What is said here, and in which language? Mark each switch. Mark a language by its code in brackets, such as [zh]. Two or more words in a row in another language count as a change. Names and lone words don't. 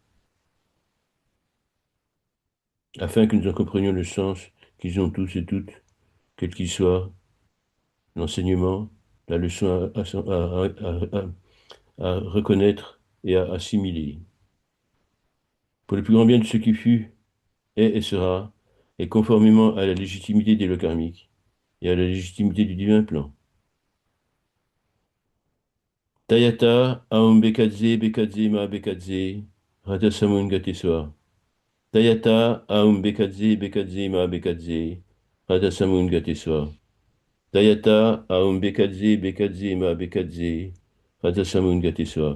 [fr] afin que nous en comprenions le sens qu'ils ont tous et toutes, quel qu'il soit, l'enseignement, la leçon à reconnaître et à assimiler. Pour le plus grand bien de ce qui fut, est et sera, et conformément à la légitimité des lois karmiques et à la légitimité du divin plan. [sa] Tayata, Aum Bekadze, Bekadze, Ma Bekadze, Radha Samun Gateswa. Tayata, Aum Bekadze, Bekadze, Ma Bekadze, Radha Samun Gateswa. Tayata, Aum Bekadze, Bekadze, Ma Bekadze, Radha Samun Gateswa.